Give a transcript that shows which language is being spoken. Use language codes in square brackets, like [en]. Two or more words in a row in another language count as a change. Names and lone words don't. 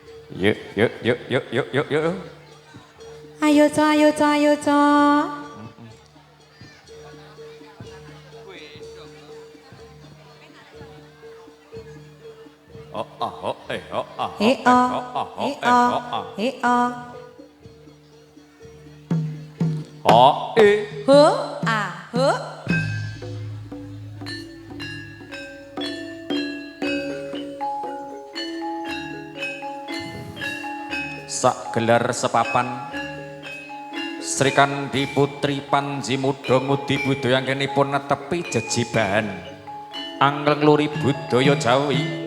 [jv] Yuk, yuk, yuk, yuk, yuk, yuk, yuk. Ayo, Cok, ayo, Cok, ayo, Cok. Oh, ah, oh, oh, ah, He, oh, oh, ah, he, oh, oh, ah. he, oh. Oh, Huh, ah, huh. Sak gelar sepapan Sri Kandi Putri Panji Muda ngudi budaya anggenipun netepi jejibahan angel ngluri budaya Jawi